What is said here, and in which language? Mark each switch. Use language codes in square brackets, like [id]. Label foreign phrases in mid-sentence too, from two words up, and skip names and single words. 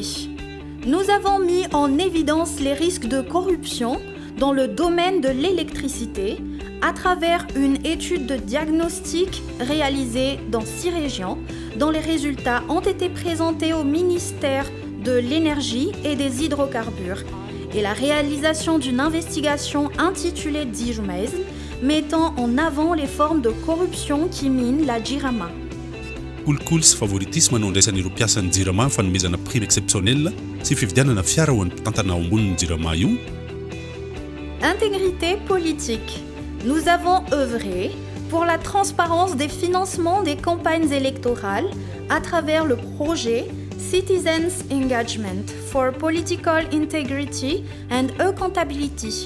[fr] Nous avons mis en évidence les risques de corruption dans le domaine de l'électricité à travers une étude de diagnostic réalisée dans 6 régions, dont les résultats ont été présentés au ministère de l'Énergie et des Hydrocarbures, et la réalisation d'une investigation intitulée Dijumez, mettant en avant les formes de corruption qui minent la jirama. [mg] Kolikoly sy favoritisme no andraisan'ireo mpiasan'ny jirama ny fanomezana [fr] prime exceptionnel [mg] sy fividianana fiara ho an'ny mpitantana ao ambonin'ny jirama io. [fr] Intégrité politique. Nous avons œuvré pour la transparence des financements des campagnes électorales à travers le projet Citizens Engagement for Political Integrity and Accountability.